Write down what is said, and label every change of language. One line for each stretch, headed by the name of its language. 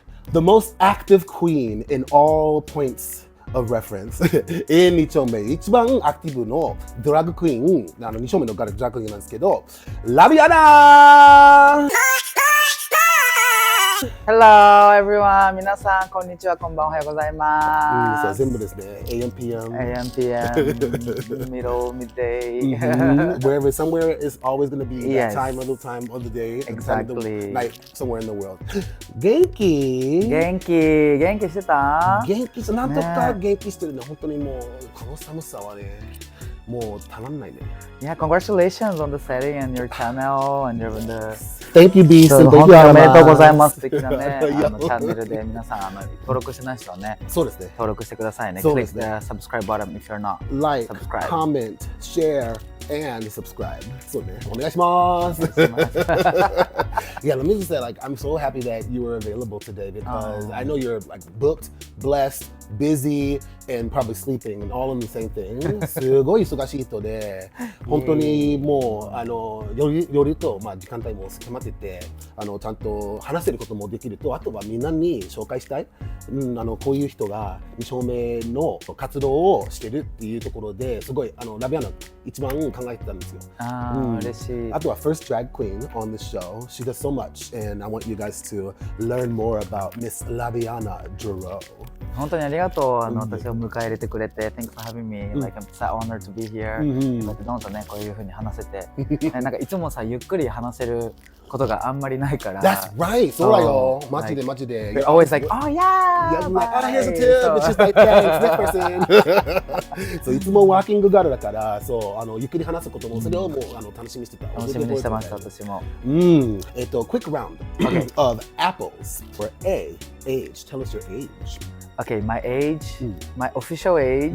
English: The most active queen in all points of reference
Japanese: 2丁目一番アクティブのドラッグクイーン2丁目のドラッグクイーンなんですけどラビアナ
English: Hello everyone!
Japanese: 皆さんこんにちは、こんばんは、おはようございます。そう全部ですね A.P.P.L.E.S
English: Middle, midday Wherever, somewhere is always going to be that time of the day Exactly. night somewhere in the world
Japanese: 元気してた？元気なんとか元気してるね。本当にもうこの寒さはねもうたまんないね。
English: Yeah, congratulations on the setting and your channel and the Thank you, B.
Japanese: 本当におめでとうございます。素敵なねチャンネルで皆さん登録してない人はね、そうですね。登録してくださいね。そうですね。
English: Click the subscribe button if you're not Like, subscribed. comment, share, and subscribe.
Japanese: そうね。お願いします。
English: Yeah, let me just say, like, I'm so happy that you were available today because I know you're like booked, blessed, busy, and probably sleeping, and all in the same thing.
Japanese: すごい忙しい人で、本当にもう夜と時間帯も迫ってて、ちゃんと話せることもできると、あとはみんなに紹介したい。こういう人が2丁目の活動をしてるっていうところですごいラビアナ一番考えてたんですよ。嬉しい。あとは
English: first drag queen on the show. She does so much, and I want you guys to learn more about Miss Labianna Joroe.
Japanese: 本当にありがとう。私を迎え入れてくれて
English: Thanks for having me. Like I'm so honored to be here.
Japanese: だってどんどんねこういう風に話せて、なんかいつもさゆっくり話せることがあんまりないから。
English: That's right.
Japanese: そうだよ。マジでマジで。
English: You're always like, oh yeah. Yeah, I'm like, oh here's a tip. It's just like thanks, next person.
Japanese: そういつもワーキングガールだから、そうゆっくり話すこともそれをもう楽しみにしてた。楽しみにしてました私も。
English: Quick round of apples for A. Age. Tell us your age. Okay, my age, my official age.